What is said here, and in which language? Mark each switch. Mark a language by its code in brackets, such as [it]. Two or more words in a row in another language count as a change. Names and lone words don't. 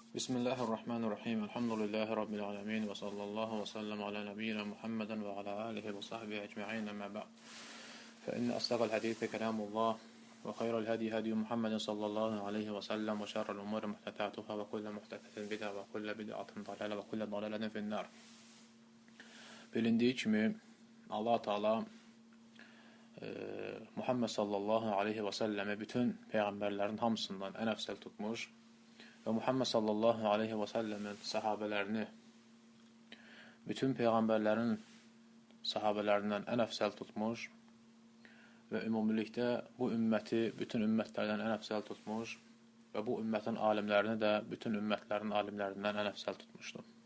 [ar] بسم الله الرحمن الرحيم. الحمد لله رب العالمين. وصلى الله وسلم على نبينا محمد وعلى آله وصحبه أجمعين أما بعد. فإن أصدق الحديث كلام الله وخير الهدي هدي محمد صلى الله عليه وسلم وشر الأمور محدثاتها وكل محدثة بدعة وكل بدعة ضلالة وكل ضلالة في النار. [az] Bilindiği kimi Allah Teala Muhammed [ar] صلى الله عليه وسلم [az] bütün peygamberlerin hamısından en əfsəl tutmuş və Muhammed [ar] صلى الله عليه وسلم [az] sahabələrini bütün peyğəmbərlərin sahabələrindən ən əfsəl tutmuş və ümumilikdə bu ümməti bütün ümmətlərdən ən əfsəl tutmuş və bu ümmətin alimlərini də bütün ümmətlərin alimlərindən ən əfsəl tutmuşdur.